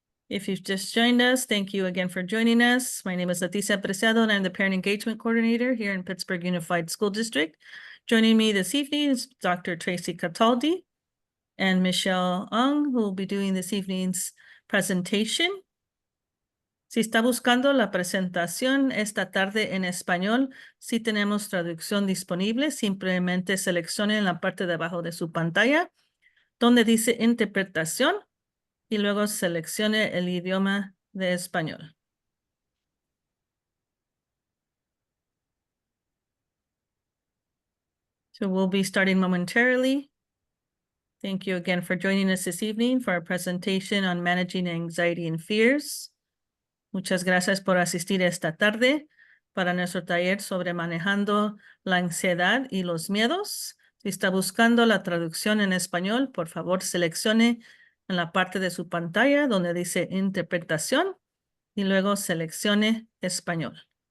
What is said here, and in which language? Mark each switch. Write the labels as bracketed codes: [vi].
[en] If you've just joined us, thank you again for joining us. My name is Leticia Preciado, and I'm the Parent Engagement Coordinator here in Pittsburgh Unified School District. Joining me this evening is Dr. Tracy Cataldi and Michelle Ong, who will be doing this evening's presentation. [es] Si está buscando la presentación esta tarde en español, sí tenemos traducción disponible. Simplemente seleccione en la parte de abajo de su pantalla donde dice interpretación y luego seleccione el idioma de español. [en] So we'll be starting momentarily. Thank you again for joining us this evening for our presentation on managing anxiety and fears. [es] Muchas gracias por asistir esta tarde para nuestro taller sobre manejando la ansiedad y los miedos. Si está buscando la traducción en español, por favor seleccione en la parte de su pantalla donde dice interpretación y luego seleccione español.